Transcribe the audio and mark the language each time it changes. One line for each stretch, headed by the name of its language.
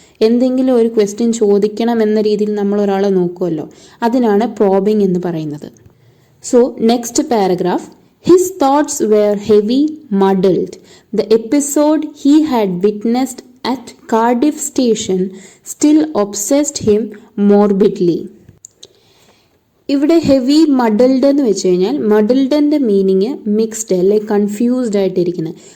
Malayalam: എന്തെങ്കിലും ഒരു ക്വസ്റ്റ്യൻ ചോദിക്കണം എന്ന രീതിയിൽ നമ്മൾ ഒരാളെ നോക്കുമല്ലോ, അതിനാണ് പ്രോബിങ് എന്ന് പറയുന്നത്.
English: So next paragraph, his thoughts were heavy, muddled. The episode he had witnessed at Cardiff station still obsessed him morbidly.
Malayalam: ഇവിടെ ഹെവി മഡൽഡ് എന്ന് വെച്ച് കഴിഞ്ഞാൽ മഡൽഡിൻ്റെ മീനിങ് മിക്സ്ഡ് അല്ലെ കൺഫ്യൂസ്ഡ് ആയിട്ടിരിക്കുന്നത്.